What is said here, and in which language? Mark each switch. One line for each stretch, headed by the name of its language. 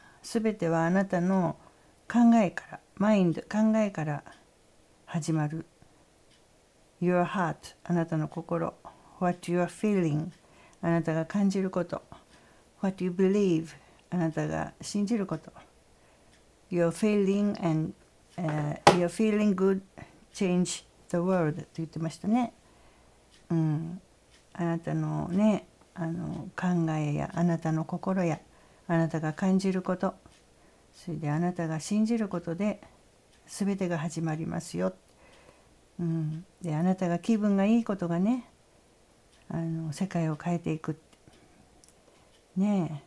Japanese: すべてはあなたの考えから考えから始まる。
English: Your heart、
Japanese: あなたの心。
English: What you are feeling、
Japanese: あなたが感じること。
English: What you believe、
Japanese: あなたが信じること。
English: You're feeling and、you're feeling good change the world
Japanese: と言ってましたね。あなたのね、考えやあなたの心やあなたが感じること、それであなたが信じることで全てが始まりますよ。であなたが気分がいいことがね、世界を変えていくね。